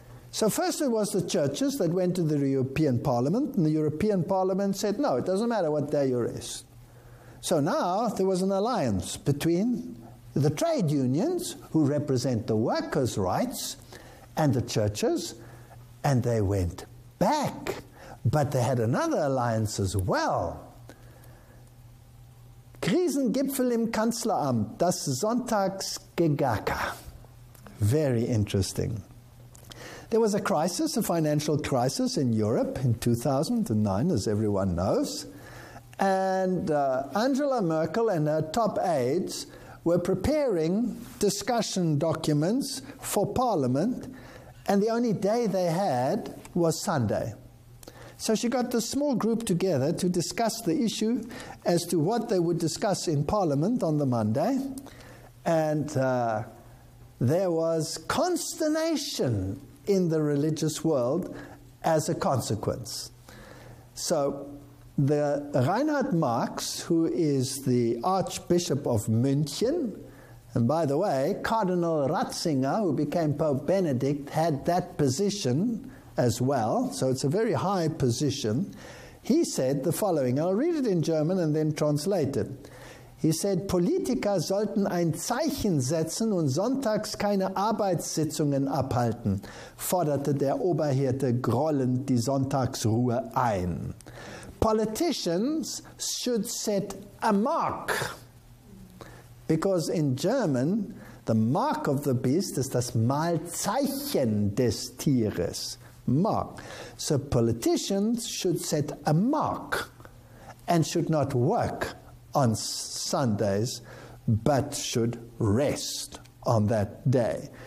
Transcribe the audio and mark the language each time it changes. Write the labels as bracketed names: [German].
[English] So first it was the churches that went to the European Parliament, and the European Parliament said, no, it doesn't matter what day you rest. So now there was an alliance between the trade unions, who represent the workers' rights, and the churches, and they went back. But they had another alliance as well. [German] Krisengipfel im Kanzleramt, das Sonntagsgegacker. [English] Very interesting. There was a crisis, a financial crisis in Europe in 2009, as everyone knows. And Angela Merkel and her top aides were preparing discussion documents for Parliament, and the only day they had was Sunday. So she got this small group together to discuss the issue as to what they would discuss in Parliament on the Monday, and there was consternation in the religious world as a consequence. So the Reinhard Marx, who is the Archbishop of München, and by the way, Cardinal Ratzinger, who became Pope Benedict, had that position as well, so it's a very high position. He said the following, I'll read it in German and then translate it. He said, [German] Politiker sollten ein Zeichen setzen und sonntags keine Arbeitssitzungen abhalten, forderte der Oberhirte grollend die Sonntagsruhe ein. [English] Politicians should set a mark. Because in German, the mark of the beast is [German] das Malzeichen des Tieres. [English] Mark. So politicians should set a mark and should not work on Sundays, but should rest on that day.